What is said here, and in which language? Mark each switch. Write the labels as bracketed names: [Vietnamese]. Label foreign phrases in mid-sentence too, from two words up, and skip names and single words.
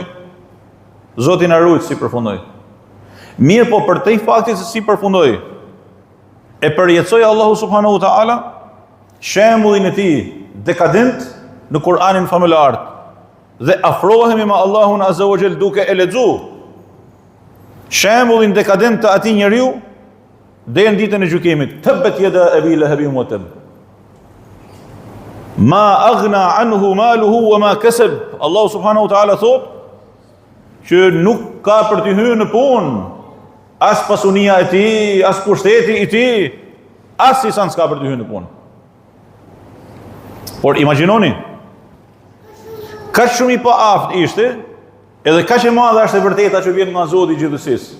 [Albanian] Zoti na ruaj si përfundoi. Mirë, po për te fakti se si përfundoi, e përjetësoi Allahu [Arabic] سبحانه وتعالى [Albanian] shembullin e tij dekadent në Kur'anin famullar. Dhe afrohemi me Allahun [Arabic] عز وجل [Albanian] duke e lexuar shembullin dekadent të atij njeriu deri në ditën e gjykimit. [Arabic] تبت يدا أبي لهب وتب ما أغنى عنه ماله وما كسب. [Albanian] Allahu [Arabic] سبحانه وتعالى [Albanian] thotë që nuk ka për të hyrë në punë, as pasunia e tij, as pushteti i tij, as i s'ka për të hyrë në punë. Por imagjinoni, kaq shumë i paaft ishte, edhe kaq e madhe është e vërteta që vjen nga Zoti i gjithësisë.